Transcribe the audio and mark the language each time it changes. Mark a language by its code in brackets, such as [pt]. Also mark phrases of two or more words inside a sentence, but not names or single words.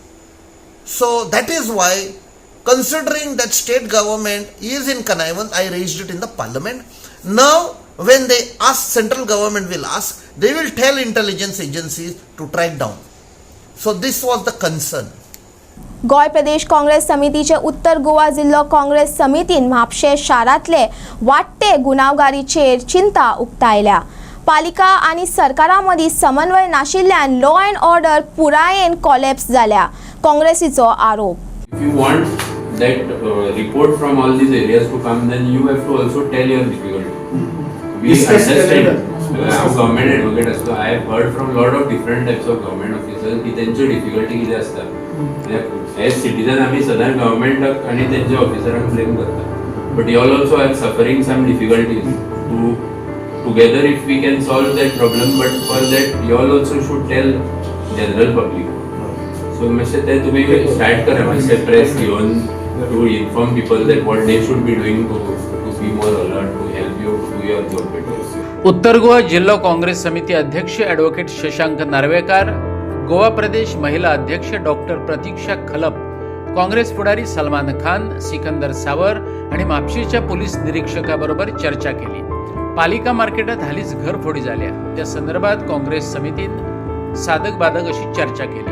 [en] So that is why, considering that state government is in connivance, I raised it in the parliament. Now when they ask, central government will ask, they will tell intelligence agencies to track down. So this was the concern. [kok] गोय प्रदेश काँग्रेस समितीचे उत्तर गोवा जिल्हो काँग्रेस समितीन म्हापशे शारांतले वाडटे गुन्यांवकारीचेर चिंता उक्तायल्या. पालिका आनी सरकारा मदीं समन्वय नाशिल्ल्यान [en] law and order [kok] पुरायेन कॉलॅप्स जाल्या, काँग्रेसीचो आरोप. [en] If you want that report from all these areas to come, then you have to also tell your difficulty. We understand. Government advocate असतो. I have heard from lot of different types of government officers [kok] की त्यांची डिफिकल्टी किती असता. [en] As citizen [kok] आम्ही सदां गव्हर्नमेंटाक आणि त्यांच्या ऑफिसरांक ब्लेम करता. [en] But you all also are suffering some difficulties. Together if we can solve that problem, but for that you all also should tell general public. So [kok] मातशें ते तुम्ही स्टार्ट करा, मातशें प्रेस घेवन [en] to inform people that what they should be doing to be more alert, to help you to do your job better. [mr] उत्तर गोवा जिल्हा काँग्रेस समिती अध्यक्ष ॲडव्होकेट शशांक नार्वेकर, गोवा प्रदेश महिला अध्यक्ष डॉक्टर प्रतीक्षा खलप, काँग्रेस पुढारी सलमान खान, सिकंदर सावर आणि म्हापशेच्या पोलीस निरीक्षकाबरोबर चर्चा केली. पालिका मार्केटात हालीच घरफोडी झाल्या, त्या संदर्भात काँग्रेस समितीन साधक बाधक अशी चर्चा केली.